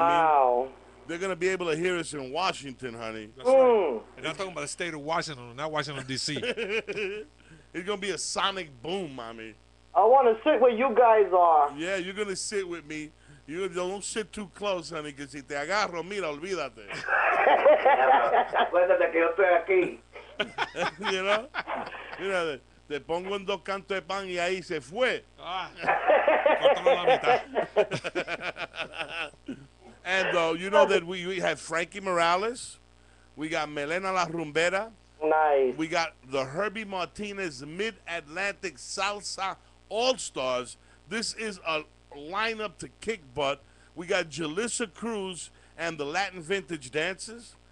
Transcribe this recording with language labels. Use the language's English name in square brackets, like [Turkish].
[English] Wow. They're going to be able to hear us in Washington, honey. That's right. And I'm talking about the state of Washington, not Washington, D.C. It's going to be a sonic boom, mommy. I want to sit where you guys are. Yeah, you're going to sit with me. You don't sit too close, honey, because [Spanish] si te agarro, mira, olvídate. Acuérdate que yo estoy aquí. [English] You know? [Spanish] Mira, te pongo en 2 cantos de pan y ahí se fue. Córtalo la mitad. [English] And you know that we had Frankie Morales. We got Melena La Rumbera. Nice. We got the Herbie Martinez Mid-Atlantic Salsa All-Stars. This is a lineup to kick butt. We got Jalissa Cruz and the Latin Vintage Dancers.